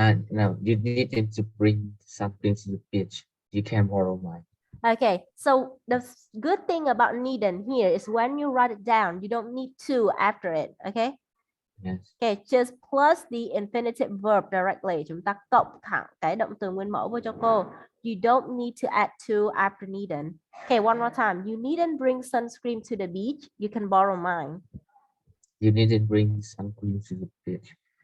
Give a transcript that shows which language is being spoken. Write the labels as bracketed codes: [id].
[en] No, you need them to bring something to the beach. You can borrow mine. Okay, so the good thing about needn't here is when you write it down, you don't need to after it, okay? Yes. Okay, just plus the infinitive verb directly. [vi] Chúng ta cộng thẳng cái động từ nguyên mẫu vô cho cô. [en] You don't need to add to after needn't. Okay, one more time. You needn't bring sunscreen to the beach. You can borrow mine. You needn't bring sun cream to the beach.